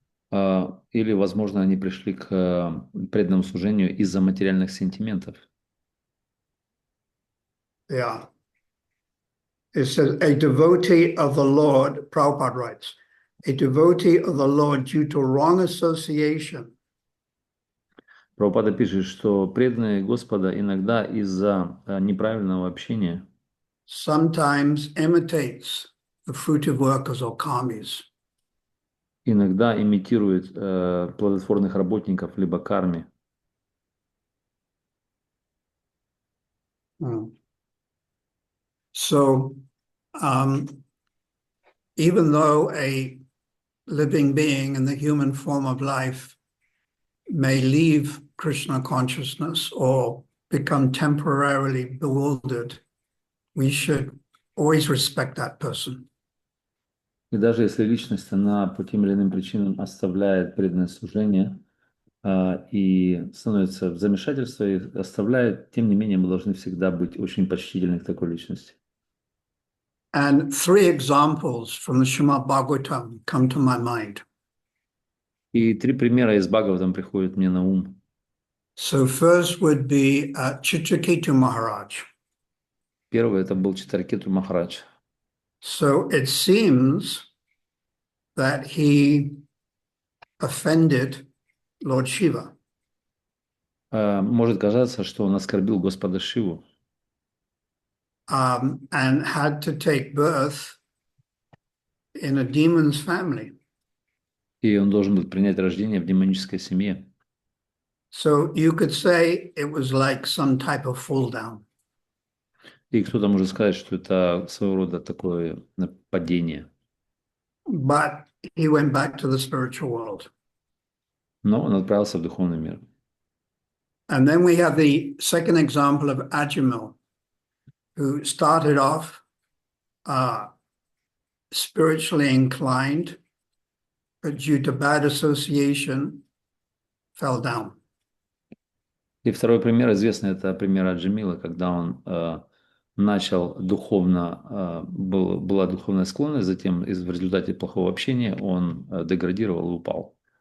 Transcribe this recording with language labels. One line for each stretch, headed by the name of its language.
Russian: Или, возможно, они пришли к преданному служению из-за материальных сентиментов.
English: Yeah. It says, a devotee of the Lord, Prabhupada writes, a devotee of the Lord due to wrong association.
Russian: Прабхупада пишет, что преданные Господа иногда из-за неправильного общения
English: Sometimes imitates the fruitive workers or karmis.
Russian: иногда имитирует плодотворных работников либо карми.
English: So, even though a living being in the human form of life may leave Krishna consciousness or become temporarily bewildered, we should always respect that person.
Russian: И даже если личность, она по тем или иным причинам оставляет преданное служение и становится в замешательстве, и оставляет, тем не менее, мы должны всегда быть очень почтительны к такой личности.
English: And three examples from the Srimad Bhagavatam come to my mind.
Russian: И три примера из Бхагаватам приходят мне на ум.
English: So first would be Chitraketu Maharaj.
Russian: Первый это был Читракету Махарадж.
English: So it seems that he offended Lord Shiva.
Russian: Может казаться, что он оскорбил Господа Шиву
English: And had to take birth in a demon's family.
Russian: и он должен был принять рождение в демонической семье.
English: So you could say it was like some type of fall down.
Russian: И кто-то может сказать, что это своего рода такое падение.
English: But he went back to the spiritual world.
Russian: Но он отправился в духовный мир.
English: And then we have the second example of Ajamil, who started off spiritually inclined, but due to bad association, fell down.
Russian: И второй пример известный, это пример Аджамила, когда он начал духовно, была духовная склонность, затем в результате плохого общения он деградировал и упал.